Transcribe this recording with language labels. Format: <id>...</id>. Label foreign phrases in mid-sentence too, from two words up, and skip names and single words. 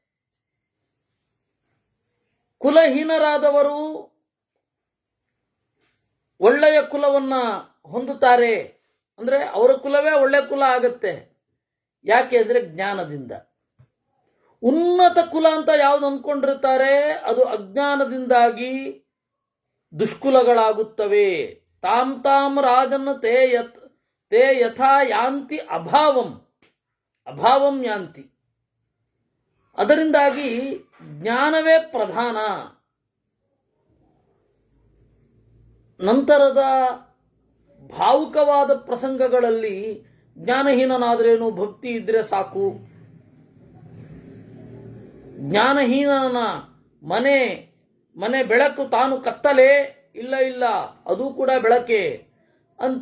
<kn>ಕುಲಹೀನರಾದವರು ಒಳ್ಳೆಯ ಕುಲವನ್ನ ಹೊಂದುತ್ತಾರೆ. ಅಂದ್ರೆ ಅವರ ಕುಲವೇ ಒಳ್ಳೆಯ ಕುಲ ಆಗತ್ತೆ. ಯಾಕೆ ಅಂದ್ರೆ ಜ್ಞಾನದಿಂದ. ಉನ್ನತ ಕುಲ ಅಂತ ಯಾವ್ದು ಅಂದ್ಕೊಂಡಿರ್ತಾರೆ ಅದು ಅಜ್ಞಾನದಿಂದಾಗಿ ದುಷ್ಕುಲಗಳಾಗುತ್ತವೆ.</kn> <sa>ತಾಮ್ ತಾಮ್ ರಾಜನ್ ತೇ ಯಥಾ ಯಾಂತಿ ಅಭಾವಂ ಯಾಂತಿ.</sa> <kn>ಅದರಿಂದಾಗಿ ಜ್ಞಾನವೇ ಪ್ರಧಾನ. ನಂತರದ ಭಾವುಕವಾದ ಪ್ರಸಂಗಗಳಲ್ಲಿ ಜ್ಞಾನಹೀನನಾದ್ರೇನು, ಭಕ್ತಿ ಇದ್ರೆ ಸಾಕು, ಜ್ಞಾನಹೀನನ ಮನೆ ಬೆಳಕು ತಾನು ಕತ್ತಲೆ, ಇಲ್ಲ ಅದು ಕೂಡ ಬೆಳಕೆ ಅಂತ.</kn>